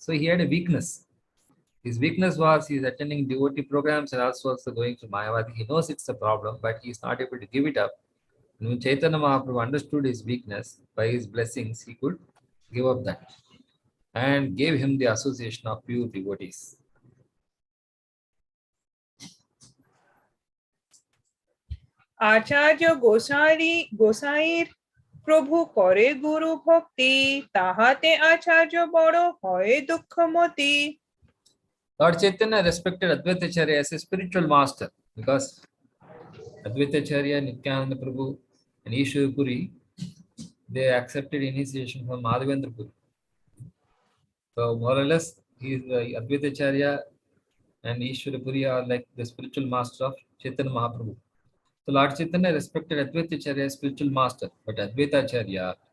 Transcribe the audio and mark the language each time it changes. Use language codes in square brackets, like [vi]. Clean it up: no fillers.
[en] So he had a weakness. His weakness was he is attending devotee programs and also going to Mayavadi. He knows it's a problem, but he is not able to give it up. And when Chaitanya Mahaprabhu understood his weakness, by his blessings, he could give up that and gave him the association of pure devotees. [bn] আচার্য গোসাইর প্রভু করে গুরু ভক্তি তাহাতে আচার্য বড় হয় দুঃখমতি। [en] Lord Chaitanya respected Advaita Acharya as a spiritual master because Advaita Acharya, Nityananda Prabhu, and Ishwar Puri, they accepted initiation from Madhavendra Puri. So more or less, he is Advaita Acharya and Ishwar Puri are like the spiritual master of Chaitanya Mahaprabhu. So Lord Chaitanya respected Advaita Acharya as spiritual master, but Advaita Acharya